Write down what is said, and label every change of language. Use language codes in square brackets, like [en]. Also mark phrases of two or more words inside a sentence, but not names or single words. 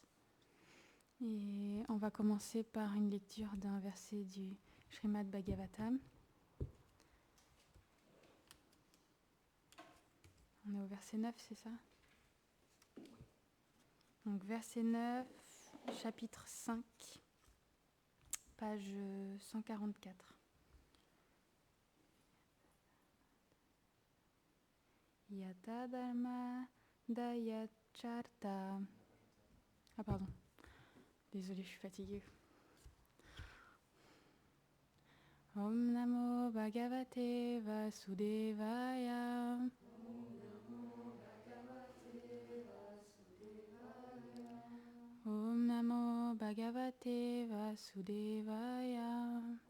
[fr] Et on va commencer par une lecture d'un verset du Srimad Bhagavatam. On est au verset 9, c'est ça ? Donc verset 9, chapitre 5, page 144. [sa] यत धर्म दयचर्त. [fr] Ah pardon, désolée, je suis fatiguée. [sa] ॐ नमो भगवते वासुदेवाय. ॐ नमो भगवते वासुदेवाय.